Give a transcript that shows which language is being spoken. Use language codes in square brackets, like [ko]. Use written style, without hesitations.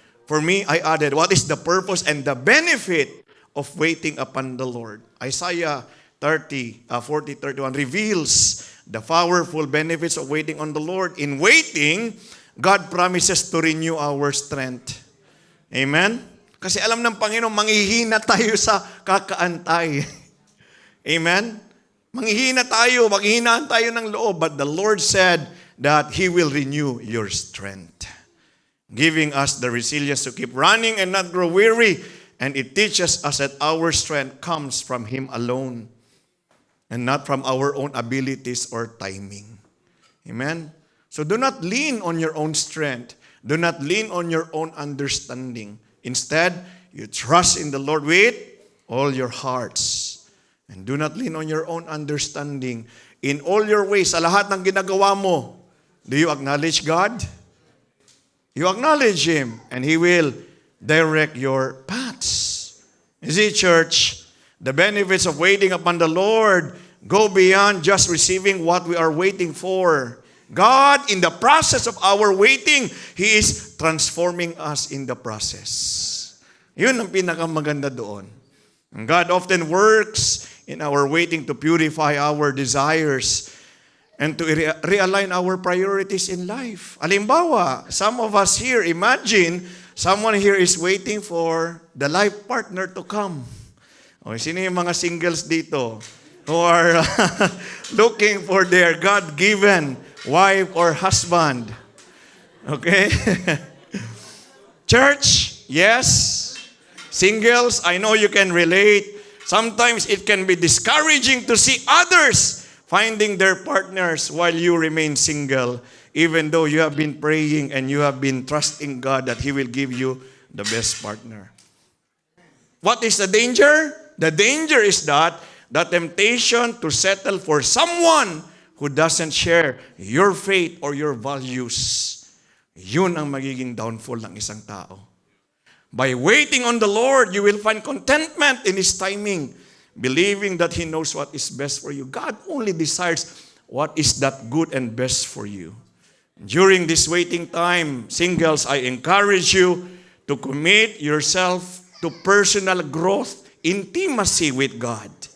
[en] For me, I added, what is the purpose and the benefit of waiting upon the Lord? Isaiah 40:31 reveals the powerful benefits of waiting on the Lord. In waiting, God promises to renew our strength. Amen? [tl] Kasi alam ng Panginoon, manghihina tayo sa kakaantay. Amen? Manghihinaan tayo ng loob. [en] But the Lord said that He will renew your strength, giving us the resilience to keep running and not grow weary. And it teaches us that our strength comes from Him alone and not from our own abilities or timing. Amen? So do not lean on your own strength. Do not lean on your own understanding. Instead, you trust in the Lord with all your hearts. And do not lean on your own understanding. In all your ways, [tl] sa lahat ng ginagawa mo, [en] do you acknowledge God? You acknowledge Him, and He will direct your paths. You see, church, the benefits of waiting upon the Lord go beyond just receiving what we are waiting for. God, in the process of our waiting, He is transforming us in the process. [tl] Yun ang pinakamaganda doon. [en] And God often works in our waiting to purify our desires and to realign our priorities in life. [tl] Halimbawa, [en] some of us here, imagine, someone here is waiting for the life partner to come. [tl] O, sino yung mga singles dito [en] who are looking for their God-given wife or husband? Okay? Church, yes. Singles, I know you can relate. Sometimes it can be discouraging to see others finding their partners while you remain single, even though you have been praying and you have been trusting God that He will give you the best partner. What is the danger? The danger is that the temptation to settle for someone who doesn't share your faith or your values. [tl] Yun ang magiging downfall ng isang tao. [en] By waiting on the Lord, you will find contentment in His timing, believing that He knows what is best for you. God only desires what is that good and best for you. During this waiting time, singles, I encourage you to commit yourself to personal growth, intimacy with God.